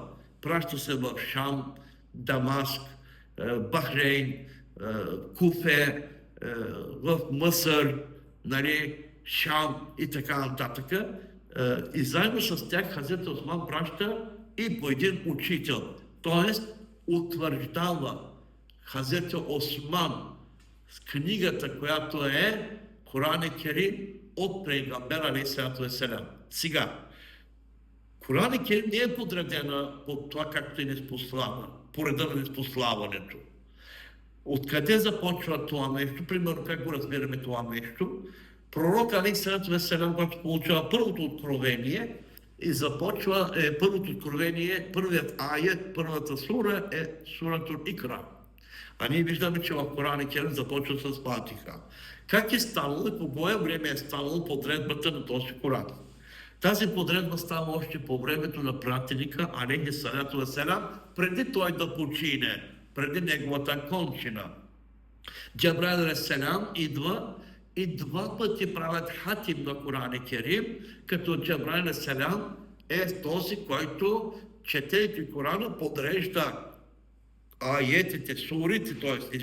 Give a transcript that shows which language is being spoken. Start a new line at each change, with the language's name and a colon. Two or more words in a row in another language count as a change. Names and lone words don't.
Bulgarian: Праща се в Шам, Дамаск, Бахрейн, Куфе, в Мъсър, нали, Шам и така нататък. И заедно с тях Хазрет Осман праща и по един учител. Тоест, утвърждава Хазрет Осман с книгата, която е Коран Керим от Пейгамбер
Arabic: عليه الصلاة والسلام.
Bulgarian: Сега, Коран Керим не е подредена по това, както е неспослана, по реда на неспославането. Откъде започва това нещо? Примерно, как го разбираме това нещо?
Arabic: Пророк عليه الصلاة والسلام,
Bulgarian: когато получава първото откровение, и започва първото откровение, първият аят, първата сура е сурата Икра. А ние виждаме, че в Коран Керим започва с Фатиха. Как е станало и по кое време е станало подредбата на този Коран? Тази подредба става още по времето на пратеника,
Arabic: عليه الصلاة والسلام,
Bulgarian: преди той да почине, преди неговата кончина. Джабраил алейхиссалам идва и два пъти правят хатим на Коран Керим, като Джабраил алейхиссалам е този, който, четейки Корана, подрежда аетите, сурите, т.е.